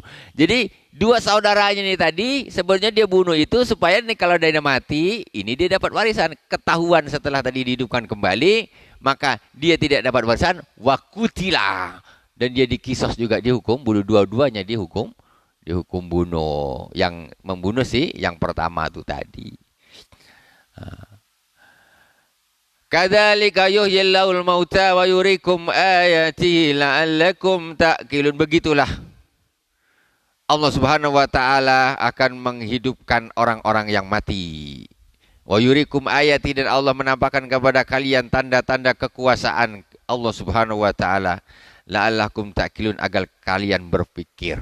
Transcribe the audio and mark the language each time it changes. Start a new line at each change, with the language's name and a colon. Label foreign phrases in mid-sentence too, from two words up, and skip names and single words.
Indonesian: Jadi dua saudaranya ini tadi sebenarnya dia bunuh itu supaya nih kalau dia mati, ini dia dapat warisan. Ketahuan setelah tadi dihidupkan kembali, maka dia tidak dapat warisan, wakutila. Dan dia dikisos juga, dihukum, bunuh dua-duanya dihukum bunuh. Yang membunuh sih yang pertama itu tadi.
Arabic: كذلك يحيي الله الموتى ويريكم آياته لعلكم تعقلون.
Indonesian: Begitulah Allah
Arabic: سبحانه وتعالى
Indonesian: akan menghidupkan orang-orang yang mati.
Arabic: ويريكم آيات,
Indonesian: dan Allah menampakkan kepada kalian tanda-tanda kekuasaan Allah
Arabic: سبحانه وتعالى, لعلكم تعقلون,
Indonesian: agar kalian berpikir.